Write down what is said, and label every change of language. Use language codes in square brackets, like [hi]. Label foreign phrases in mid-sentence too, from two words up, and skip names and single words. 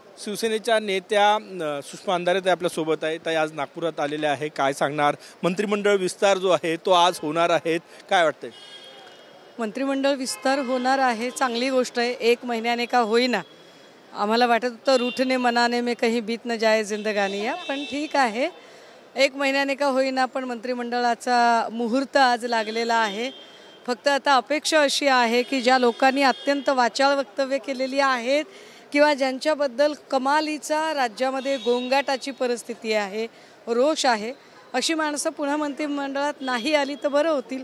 [mr] शिवसेनेच्या नेत्या सुषमा अंधारे ताई आपल्या सोबत आहे. ताई आज नागपुरात आलेल्या आहे, काय सांगणार? मंत्रिमंडळ विस्तार जो आहे तो आज होणार आहे, काय वाटतंय? मंत्रिमंडळ विस्तार होणार आहे, चांगली गोष्ट आहे. 1 महिन्याने का होईना, आम्हाला वाटत होतं [hi] रूठने मनाने में कहीं बीत न जाए जिंदगानी [mr] या, पण ठीक आहे. 1 महिन्याने का होईना पण मंत्रिमंडळाचा मुहूर्त आज लागलेला आहे. फक्त आता अपेक्षा अशी आहे की ज्या लोकांनी अत्यंत वाचाळ वक्तव्य केलेली आहेत किंवा ज्यांच्याबद्दल कमालीचा राज्यामध्ये गोंगाटाची परिस्थिती आहे, रोष आहे, अशी माणसं पुन्हा मंत्रिमंडळात नाही आली तर बरं होतील.